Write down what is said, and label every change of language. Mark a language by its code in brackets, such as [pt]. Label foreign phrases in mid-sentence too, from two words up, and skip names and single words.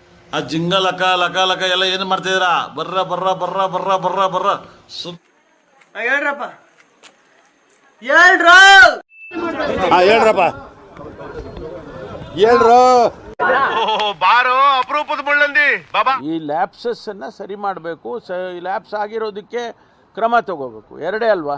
[kn] ಆ ಜಿಂಗ ಲಕ ಲಕ ಲಕ ಎಲ್ಲ ಏನು ಮಾಡ್ತಿದ್ದೀರಾ? ಬರ್ರ ಬರ್ರ ಬರ್ರ ಬರ್ರ ಬರ್ರ ಬರ್ರ ಹೇಳ್ರಪ್ಪ ಹೇಳ್ರು ಬಾರೋ ಅಪರೂಪದ ಮುಳ್ಳಂದಿ ಬಾಬಾ. ಈ ಲ್ಯಾಪ್ಸಸ್ ಅನ್ನ ಸರಿ ಮಾಡಬೇಕು. ಲ್ಯಾಪ್ಸ್ ಆಗಿರೋದಕ್ಕೆ ಕ್ರಮ ತಗೋಬೇಕು. ಎರಡೇ ಅಲ್ವಾ?